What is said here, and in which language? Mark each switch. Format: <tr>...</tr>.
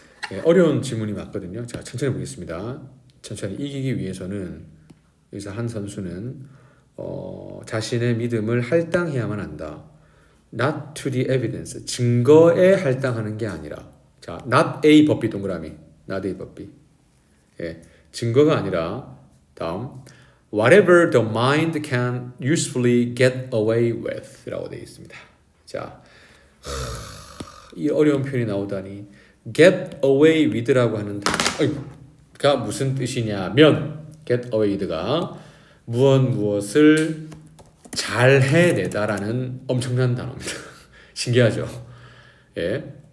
<ko>네, 어려운 지문이 맞거든요. 자, 천천히 보겠습니다. 천천히 이기기 위해서는 여기서 한 선수는 자신의 믿음을 할당해야만 한다.</ko> <en>Not to the evidence.</en> <ko>증거에 할당하는 게 아니라. 자,</ko> <en>not a</en> <ko>법비 동그라미. not a 법비. 예, 증거가 아니라 다음</ko> <en>whatever the mind can usefully get away with</en> <ko>라고 되어 있습니다. 자, 이 어려운 표현이 나오다니</ko> <en>get away with</en> <ko>라고 하는 단어가 무슨 뜻이냐면 get away with가 무엇을 잘 해내다라는 엄청난 단어입니다. 신기하죠? 예.</ko>